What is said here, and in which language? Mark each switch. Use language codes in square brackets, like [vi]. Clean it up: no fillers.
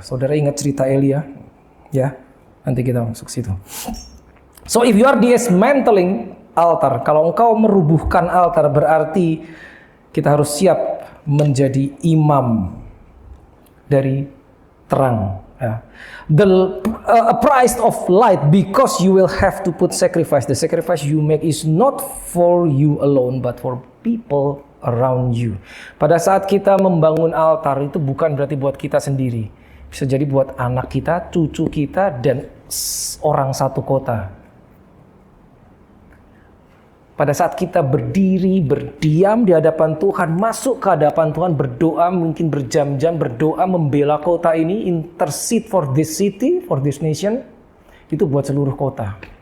[id] Saudara ingat cerita Elia? Ya, nanti kita masuk situ. [en] So if you are dismantling altar, [id] kalau engkau merubuhkan altar berarti kita harus siap menjadi imam dari terang. Ya. [en] A price of light because you will have to put sacrifice. The sacrifice you make is not for you alone but for people around you. [id] Pada saat kita membangun altar itu bukan berarti buat kita sendiri. Bisa jadi buat anak kita, cucu kita, dan orang satu kota. Pada saat kita berdiri, berdiam di hadapan Tuhan, masuk ke hadapan Tuhan, berdoa, mungkin berjam-jam berdoa, membela kota ini, [en] intercede for this city, for this nation, [id] itu buat seluruh kota.